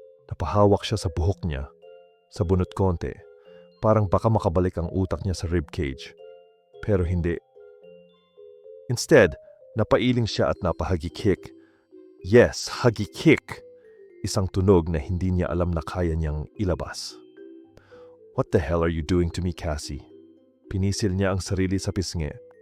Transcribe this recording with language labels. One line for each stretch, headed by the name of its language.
Filipino: Napahawak siya sa buhok niya. Sa bunot konti. Parang baka makabalik ang utak niya sa ribcage. Pero hindi. Instead, napailing siya at napahagikik. Yes, hagikik. Isang tunog na hindi niya alam na kaya niyang ilabas.
English: What the hell are you doing to me, Cassie?
Filipino: Pinisil niya ang sarili sa pisngi.